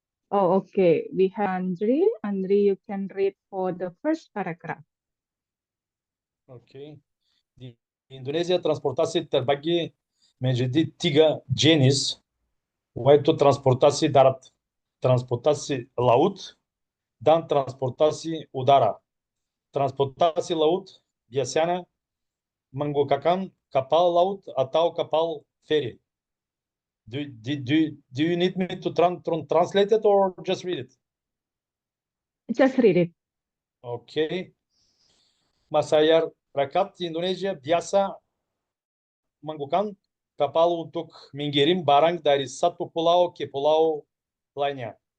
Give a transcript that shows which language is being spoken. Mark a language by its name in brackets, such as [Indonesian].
[English] Oh, okay. We have Andri. Andri, you can read for the first paragraph. [Indonesian] Oke. Di Indonesia transportasi terbagi menjadi 3 jenis, yaitu transportasi darat, transportasi laut, dan transportasi udara. Transportasi laut biasanya menggunakan kapal laut atau kapal feri. [English] Do you need me to translate it or just read it? Just read it. [Indonesian] Oke. Masyarakat Indonesia biasa menggunakan kapal untuk mengirim barang dari satu pulau ke pulau lainnya.